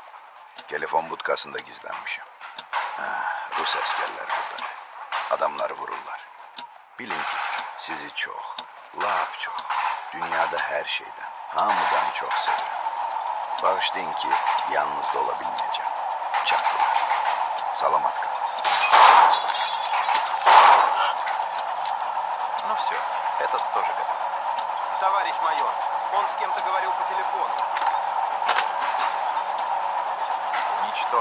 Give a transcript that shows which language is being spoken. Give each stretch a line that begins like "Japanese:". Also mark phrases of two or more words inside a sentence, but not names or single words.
Azerbaijani: Telefon budkasında gizlənmişəm. Rus əskərlər buradadır. Adamları vururlar. Bilin ki, sizi çox, lap çox, dünyada hər şeydən, hamıdan çox sevirəm. Bağışlayın ki, yalnızda ola bilməyəcəm. Çatdılar. Salamat kal.
Russian: Ну все, этот тоже готов. Товарищ майор, он с кем-то говорил по телефону. Уничтожь.